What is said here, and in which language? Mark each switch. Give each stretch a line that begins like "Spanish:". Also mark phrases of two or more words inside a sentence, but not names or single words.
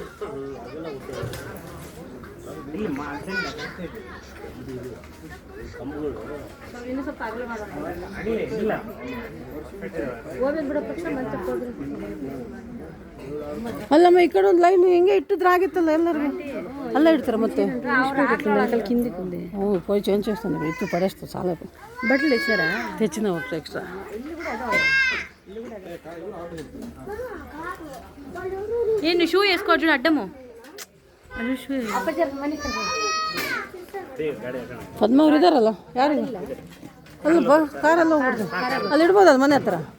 Kannada: ಅಲ್ಲಮ್ಮ ಈ ಕಡೆ ಒಂದು ಲೈನ್ ಹೆಂಗೆ ಇಟ್ಟಿದ್ರೆ ಆಗಿತ್ತಲ್ಲ ಎಲ್ಲರಿಗೂ. ಅಲ್ಲ ಇಡ್ತಾರೆ ಮತ್ತೆ
Telugu: పోయి చేంజ్ చేస్తాను. ఇప్పుడు పడేస్తా చాలా బట్టలు ఇచ్చారా? తెచ్చిన ఒకటి ఎక్స్ట్రా. ఏంటి షూ వేసుకో చూడు అడ్డము.
Kannada: ಪದ್ಮ ಅವ್ರು ಇದಾರಲ್ಲ, ಯಾರು ಅಲ್ಲಪ್ಪ ಕಾರಲ್ಲಿ ಹೋಗ್ಬಿಡ್ತು. ಅಲ್ಲಿ ಇಡ್ಬೋದಲ್ಲ ಮನೆ ಹತ್ರ.